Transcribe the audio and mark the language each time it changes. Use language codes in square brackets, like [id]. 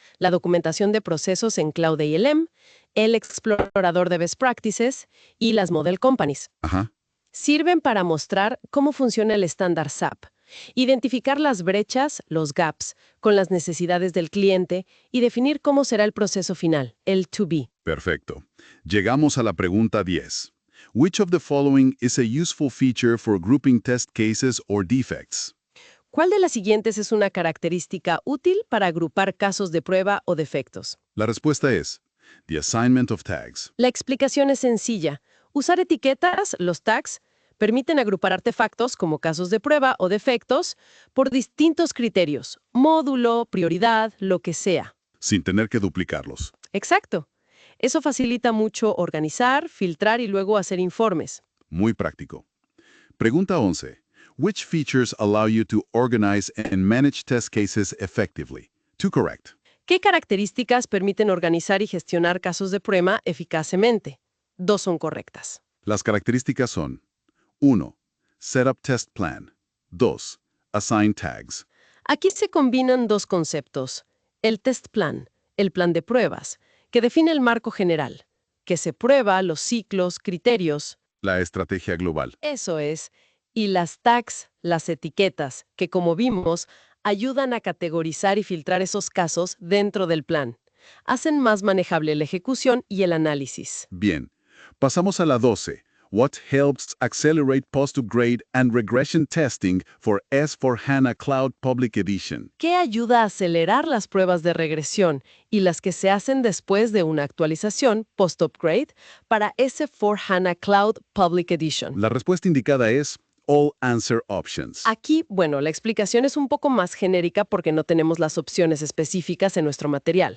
[es] La documentación de procesos en Cloud ALM, el explorador de best practices y las model companies. Ajá. Sirven para mostrar cómo funciona el estándar SAP, identificar las brechas, los gaps, con las necesidades del cliente y definir cómo será el proceso final, el to be. Perfecto. Llegamos a la pregunta 10. [en] Which of the following is a useful feature for grouping test cases or defects? [es] ¿Cuál de las siguientes es una característica útil para agrupar casos de prueba o defectos? La respuesta es [en] the assignment of tags. [es] La explicación es sencilla. Usar etiquetas, los tags, permiten agrupar artefactos como casos de prueba o defectos por distintos criterios, módulo, prioridad, lo que sea. Sin tener que duplicarlos. Exacto. Eso facilita mucho organizar, filtrar y luego hacer informes. Muy práctico. Pregunta 11. [en] Which features allow you to organize and manage test cases effectively? 2 correct. [es] ¿Qué características permiten organizar y gestionar casos de prueba eficazmente? 2 son correctas. Las características son 1. [en] Setup test plan. 2. Assign tags. [es] Aquí se combinan dos conceptos. El test plan, el plan de pruebas, que define el marco general, que se prueba los ciclos, criterios, La estrategia global. eso es, y las tags, las etiquetas, que como vimos, ayudan a categorizar y filtrar esos casos dentro del plan. Hacen más manejable la ejecución y el análisis. Bien. Pasamos a la 12. [en] What helps accelerate post-upgrade and regression testing for S/4HANA Cloud Public Edition? [es] ¿Qué ayuda a acelerar las pruebas de regresión y las que se hacen después de una actualización post-upgrade para S/4HANA Cloud Public Edition? La respuesta indicada es [en] All Answer Options. [es] Aquí, bueno, la explicación es un poco más genérica porque no tenemos las opciones específicas en nuestro material.